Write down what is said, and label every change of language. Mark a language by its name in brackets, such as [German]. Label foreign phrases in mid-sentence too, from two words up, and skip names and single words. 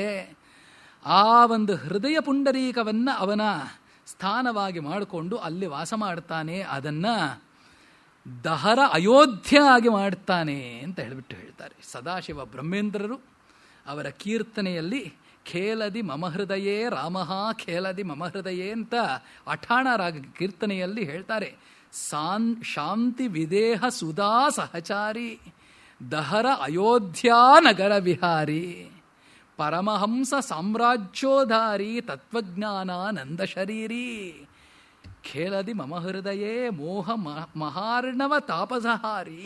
[Kannada] ಆ ಒಂದು ಹೃದಯ ಪುಂಡರೀಕವನ್ನು ಅವನ ಸ್ಥಾನವಾಗಿ ಮಾಡಿಕೊಂಡು ಅಲ್ಲಿ ವಾಸ ಮಾಡ್ತಾನೆ. ಅದನ್ನು ದಹರ ಅಯೋಧ್ಯ ಆಗಿ ಮಾಡ್ತಾನೆ ಅಂತ ಹೇಳಿಬಿಟ್ಟು ಹೇಳ್ತಾರೆ. ಸದಾಶಿವ ಬ್ರಹ್ಮೇಂದ್ರರು ಅವರ ಕೀರ್ತನೆಯಲ್ಲಿ [Sanskrit] ಖೇಲದಿ ಮಮ ಹೃದಯೇ ರಾಮಃ ಖೇಲದಿ ಮಮ ಹೃದಯೇ [Kannada] ಅಂತ ಅಠಾಣ ರಾಗ ಕೀರ್ತನೆಯಲ್ಲಿ ಹೇಳ್ತಾರೆ. [Sanskrit] ಶಾಂತಿ ವಿದೇಹ ಸುಧಾ ಸಹಚಾರಿ ದಹರ ಅಯೋಧ್ಯಾ ನಗರ ವಿಹಾರಿ ಪರಮಹಂಸ ಸಾಮ್ರಾಜ್ಯೋಧಾರಿ ತತ್ವಜ್ಞಾನಾನಂದ ಶರೀರಿ ಖೇಲದಿ ಮಮ ಹೃದಯೇ ಮೋಹ ಮಹಾರ್ಣವ ತಾಪಸಹಾರಿ.